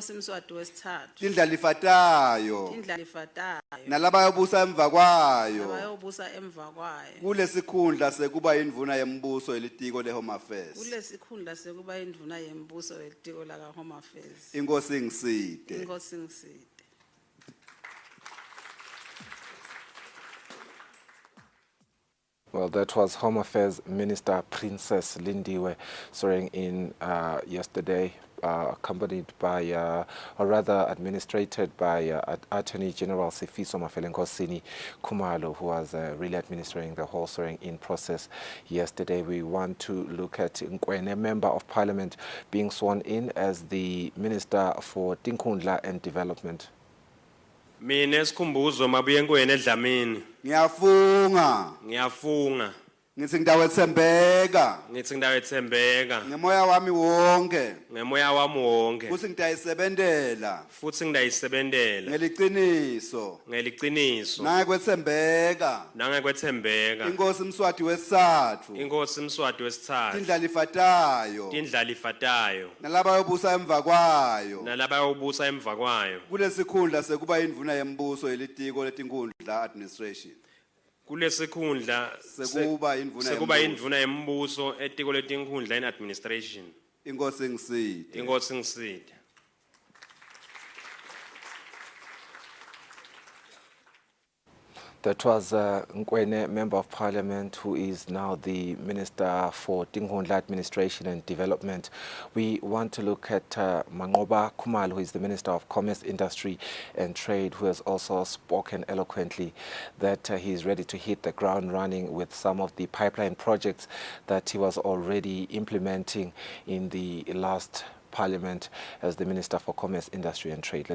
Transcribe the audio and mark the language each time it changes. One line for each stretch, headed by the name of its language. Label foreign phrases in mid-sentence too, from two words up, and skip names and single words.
Swati: Tindlalifatayo. Nalaba yobusa emva kwayo. Kulesikhundla sekuba indvuna yembuso yelitiko le-Home Affairs. Inkosi ngiside.
English: Well, that was Home Affairs Minister Princess Lindiwe swearing in yesterday, accompanied by, or rather administrated by Attorney General Sifiso Mafelenkosini Kumalo, who was really administering the whole swearing in process yesterday. We want to look at Nkwene, Member of Parliament, being sworn in as the Minister for Tinkundla and Development.
Swati: Mina esikhumbuzo mabuye Nkwene eDlamini. Ngiyafunga. Ngithi ngidawethembeka. Ngithi ngidawethembeka. Ngemoya wami wonke. Ngemoya wami wonke. Futhi ngidayisebentela. Futhi ngidayisebentela. Ngeliqiniso. Ngeliciniso. Nangekwethembeka. Nangekwethembeka. Inkosi Mswati wesithathu. Inkosi Mswati wesithathu. Tindlala ifatayo. Tindlala ifatayo. Nalaba yobusa emva kwayo. Nalaba yobusa emva kwayo. Kulesikhundla sekuba indvuna yembuso yelitiko letinkundla administration. Kulesikhundla sekuba indvuna yembuso etiko letinkhundla
English: in administration.
Swati: Inkosi ngiside. Inkosi ngiside.
English: That was Nkwene, Member of Parliament, who is now the Minister for Tinkhundla Administration and Development. We want to look at Mangoba Khumalo, who is the Minister of Commerce, Industry and Trade, who has also spoken eloquently that he is ready to hit the ground running with some of the pipeline projects that he was already implementing in the last Parliament as the Minister for Commerce, Industry and Trade.